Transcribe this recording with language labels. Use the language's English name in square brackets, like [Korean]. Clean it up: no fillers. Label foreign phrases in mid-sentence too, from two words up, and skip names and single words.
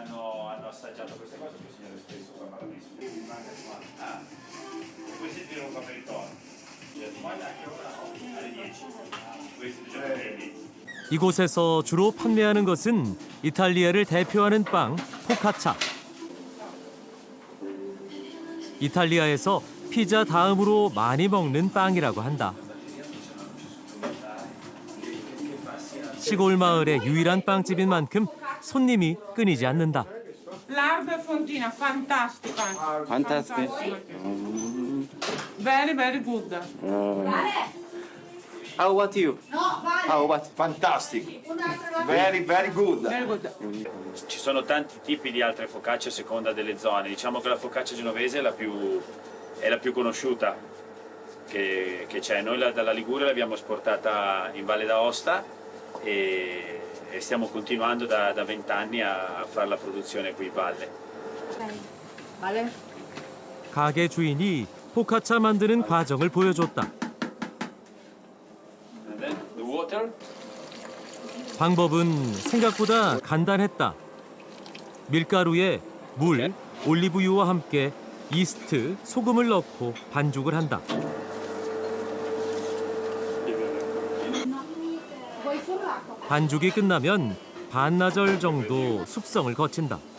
[Korean] 이곳에서 주로 판매하는 것은 이탈리아를 대표하는 빵, 포카차. 이탈리아에서 피자 다음으로 많이 먹는 빵이라고 한다. 시골 마을의 유일한 빵집인 만큼 손님이 끊이지 않는다. [Italian] Lardo e fontina, fantastica. [English] Fantastic. Very, very good. How about you? How about Fantastic, very good. Very good. [Italian] Ci sono tanti tipi di altre focacce a seconda delle zone. Diciamo che la focaccia genovese è la più conosciuta che c'è. Noi dalla Liguria l'abbiamo esportata in Valle d'Aosta e stiamo continuando da 20 anni a fare la produzione qui in valle. Vale? [Korean] 가게 주인이 포카차 만드는 과정을 보여줬다. [English] And then the water. [Korean] 방법은 생각보다 간단했다. 밀가루에 물, 올리브유와 함께 이스트, 소금을 넣고 반죽을 한다. 반죽이 끝나면 반나절 정도 숙성을 거친다.